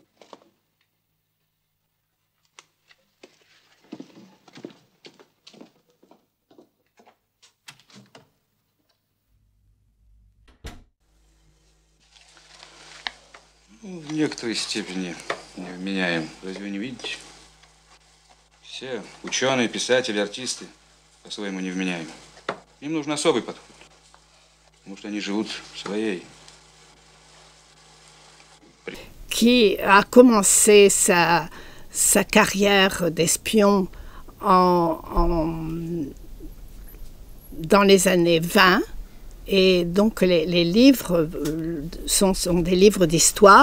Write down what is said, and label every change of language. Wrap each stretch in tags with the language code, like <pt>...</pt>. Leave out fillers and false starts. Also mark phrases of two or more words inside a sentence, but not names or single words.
<ru>В некоторой степени невменяем. Разве вы не видите? Все ученые, писатели, артисты по-своему невменяемы. Им нужен особый подход. Потому что они живут своей.</ru> <fr>Qui a commencé sa carrière d'espion dans les années 20. Et donc les livres sont des livres d'histoire.</fr>